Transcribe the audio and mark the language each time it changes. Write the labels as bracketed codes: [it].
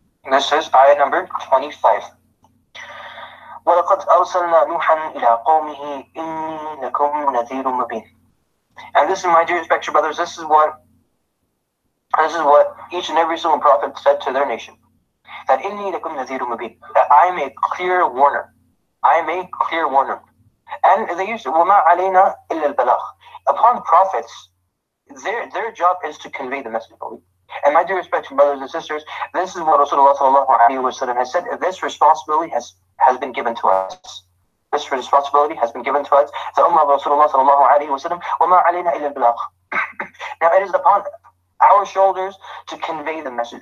[en] This is ayah number 25. [ar] وَلَقَدْ أَرْسَلْنَا نُوحًا إِلَىٰ قَوْمِهِ إِنِّي لَكُمْ نَذِيرٌ مُبِينٌ. [en] And this is, my dear respected brothers, this is what each and every single prophet said to their nation. That [ar] إِنِّي لَكُمْ نَذِيرٌ مُبِينٌ. [en] That I am a clear warner. I am a clear warner. And they used [ar] وَمَا عَلَيْنَا إِلَّا الْبَلَاغُ. [en] Upon prophets, their job is to convey the message. And my dear respected brothers and sisters, this is what Rasulullah sallallahu alaihi wasallam has said. This responsibility has been given to us. This responsibility has been given to us. The ummah of Rasulullah sallallahu alaihi wasallam, [ar] وَمَا عَلَيْنَا إِلَّا الْبَلَاغُ. [en] Now it is upon our shoulders to convey the message.